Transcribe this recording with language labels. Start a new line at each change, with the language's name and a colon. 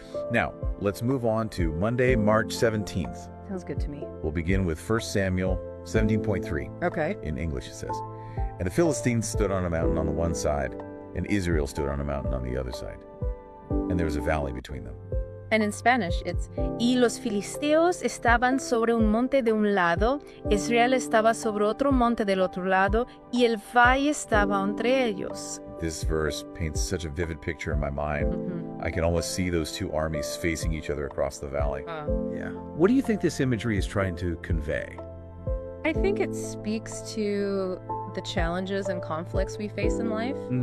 English: Now, let's move on to Monday, March 17th. Sounds good to me. We'll begin with 1 Samuel 17:3. Okay. In English it says, "And the Philistines stood on a mountain on the one side, and Israel stood on a mountain on the other side. And there was a valley between them." And in Spanish, it's,
Spanish: y los filisteos estaban sobre un monte de un lado, Israel estaba sobre otro monte del otro lado, y el valle estaba entre ellos.
English: This verse paints such a vivid picture in my mind. I can almost see those two armies facing each other across the valley. Yeah. What do you think this imagery is trying to convey? I think it speaks to the challenges and conflicts we face in life.